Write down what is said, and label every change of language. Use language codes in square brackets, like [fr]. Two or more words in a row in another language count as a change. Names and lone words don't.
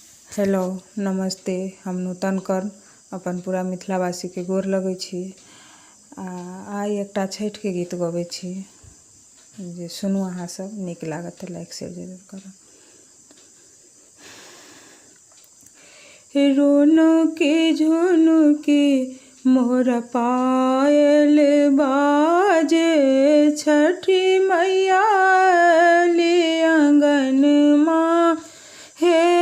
[mai] हेलो नमस्ते। हम नूतन कर्ण अपन पूरा मिथिलावासी के गोर लगै छी। आइ एकटा छठि के गीत गबै छी जे सुनू अहाँ सब, नीक लागत तऽ [en] like share [mai] जरूर करब। रुनुकी झुनुकी मोर पायल बाजे, छठी मैया ले आंगन माँ हे।